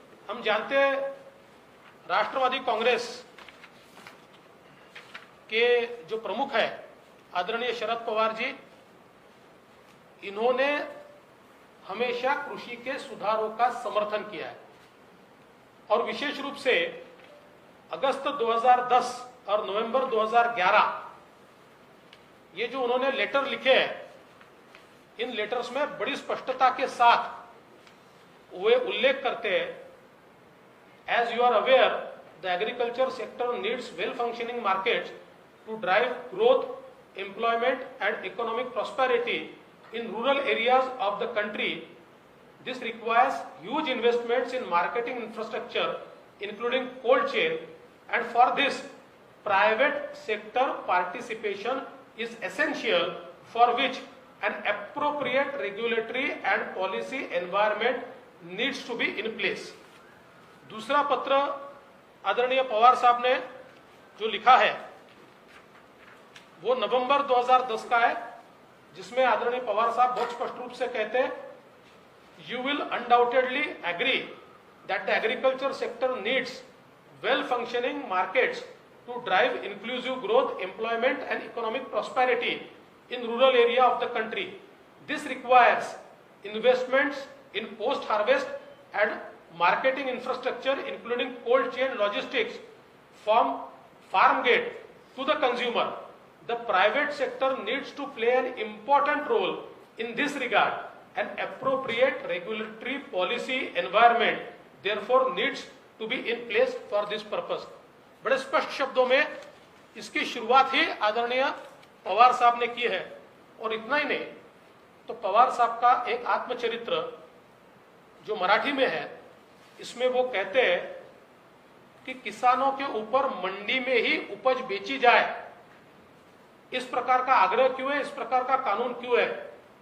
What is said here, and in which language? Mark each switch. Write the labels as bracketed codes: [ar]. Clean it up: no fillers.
[hi] हम जानते हैं राष्ट्रवादी कांग्रेस के जो प्रमुख है आदरणीय शरद पवार जी, इन्होंने हमेशा कृषि के सुधारों का समर्थन किया है और विशेष रूप से अगस्त 2010 और नवंबर 2011 ये जो उन्होंने लेटर लिखे हैं, इन लेटर्स में बड़ी स्पष्टता के साथ वे उल्लेख करते हैं, [en] As you are aware the agriculture sector needs well functioning markets to drive growth, employment and economic prosperity in rural areas of the country. This requires huge investments in marketing infrastructure, including cold chain, and for this, private sector participation is essential, for which an appropriate regulatory and policy environment needs to be in place. [hi] दूसरा पत्र आदरणीय पवार साहब ने जो लिखा है वो नवंबर 2010 का है, जिसमें आदरणीय पवार साहब बहुत स्पष्ट रूप से कहते हैं, [en] You will undoubtedly agree that the agriculture sector needs well functioning markets to drive inclusive growth, employment and economic prosperity in rural area of the country. This requires investments in post harvest and marketing infrastructure including cold chain logistics from farm gate to the consumer. The private sector needs to play an important role in this regard. An appropriate regulatory policy environment therefore needs to be in place for this purpose. [hi] बड़े स्पष्ट शब्दों में इसकी शुरुआत ही आदरणीय पवार साहब ने की है. और इतना ही नहीं, तो पवार साहब का एक आत्मचरित्र जो मराठी में है, इसमें वो कहते हैं कि किसानों के ऊपर मंडी में ही उपज बेची जाए, इस प्रकार का आग्रह क्यों है, इस प्रकार का कानून क्यों है.